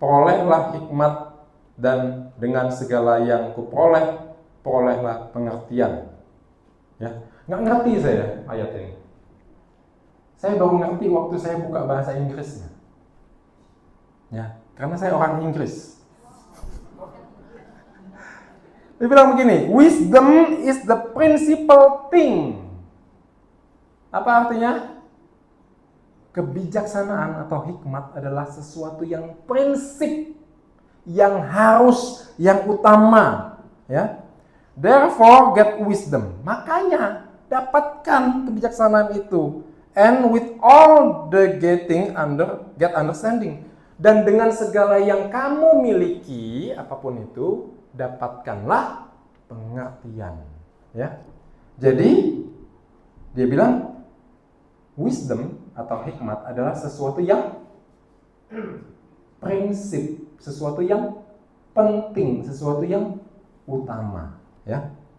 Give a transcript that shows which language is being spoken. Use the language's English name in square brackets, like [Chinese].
[Indonesian] Perolehlah hikmat dan dengan segala yang kuperoleh, perolehlah pengertian. Ya, nggak ngerti saya ayat ini. Saya baru ngerti waktu saya buka bahasa Inggrisnya. Ya, karena saya orang Inggris. Dia bilang begini, [English] wisdom is the principal thing. [Indonesian] Apa artinya? Kebijaksanaan atau hikmat adalah sesuatu yang prinsip, yang harus, yang utama. Ya. [English] Therefore get wisdom. [Indonesian] Makanya dapatkan kebijaksanaan itu. [English] And with all the get understanding. [Indonesian] Dan dengan segala yang kamu miliki, apapun itu, dapatkanlah pengertian. Ya. Jadi dia bilang wisdom atau hikmat adalah sesuatu yang prinsip, sesuatu yang penting, sesuatu yang utama. Ya.